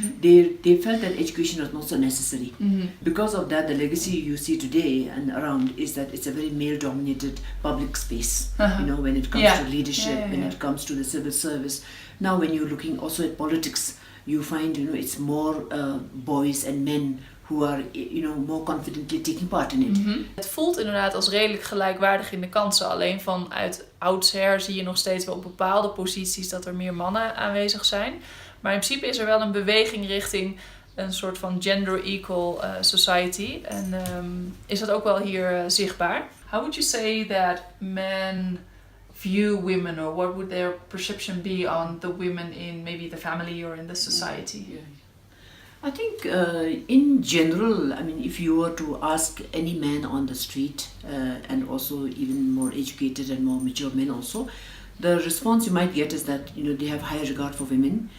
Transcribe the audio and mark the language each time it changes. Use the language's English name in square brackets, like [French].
[English] They felt that education was not so necessary. Because of that, the legacy you see today and around is that it's a very male-dominated public space, when it comes to leadership, when it comes to the civil service. Now, when you're looking also at politics, you find, it's more boys and men who are, more confidently taking part in it. [Dutch] Het voelt inderdaad als redelijk gelijkwaardig in de kansen. Alleen vanuit oudsher zie je nog steeds wel op bepaalde posities dat er meer mannen aanwezig zijn. Maar in principe is er wel een beweging richting een soort van [English] gender equal society. [Dutch] En is dat ook wel hier zichtbaar. [English] How would you say that men view women, or what would their perception be on the women in maybe the family or in the society? I think in general, if you were to ask any man on the street, and also even more educated and more mature men also, the response you might get is that they have higher regard for women.